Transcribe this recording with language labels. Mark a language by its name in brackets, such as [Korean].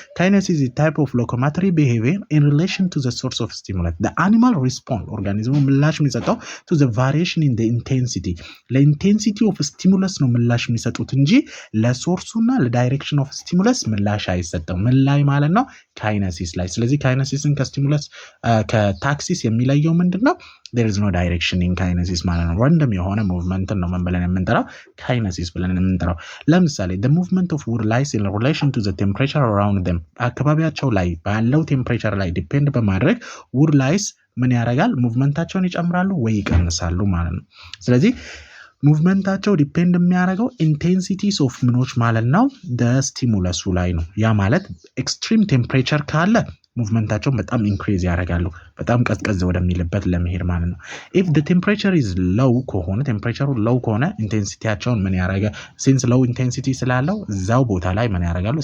[English] ካይነሲስ ታይፕ ኦፍ ሎኮሞተሪ ቢሄቪየር ኢን ሪሌሽን ቱ ዘ ሶርስ ኦፍ ስቲሙላስ ዘ አኒማል ሪስፖንድ። [Amharic] ኦርጋኒዝሙ ምላሽ የሚሰጠው ቱ ዘ ቫሪዬሽን ኢን ዘ ኢንቴንሲቲ ለኢንቴንሲቲ ኦፍ ስቲሙለስ ነው ምላሽ የሚሰጡት እንጂ ለሶርሱና ለዳይሬክሽን ኦፍ ስቲሙለስ ምላሽ አይሰጠው። ምን ላይ ማለት ነው? ካይነሲስ ላይ። ስለዚህ ካይነሲስን ከስቲሙለስ ከታክሲስ የሚለየው ምንድነው? [English] there is no direction in kinesis [Amharic] ማለት ነው። ራንደም የሆነ ሙቭመንት ነው ምን ብለን የምንጠራው? ካይነሲስ ብለን የምንጠራው። ለምሳሌ [English] the movement of wood lies in relation to the temperature around them [Amharic] አካባቢያቸው ላይ ባለው ቴምፕሬቸር ላይ ዲፔንድ በማድረግ [English] wood lies [Amharic] ምን ያደርጋል? ሙቭመንታቸውን ይጨምራሉ ወይ ይቀንሳሉ ማለት ነው። ስለዚህ ሙቭመንታቸው ዲፔንድ የሚያደርገው ኢንቴንሲቲስ ኦፍ ምኖች ማለት ነው ስቲሙለሱ ላይ ነው። ያ ማለት ኤክስትሪም ቴምፕሬቸር ካለ ሙቭመንታቸውን በጣም ኢንክሪዝ ያደርጋሉ፣ በጣም ቀዝቀዝ ወደሚልበት ለመሄድ ማለት ነው። ኢፍ [English] the temperature is low [Amharic] ከሆነ ቴምፕሬቸሩ ሎው ከሆነ ኢንቴንሲቲያቸውን ምን ያደርጋ ሲንስ ሎው ኢንቴንሲቲ ስላለው እዛው ቦታ ላይ ምን ያደርጋሉ?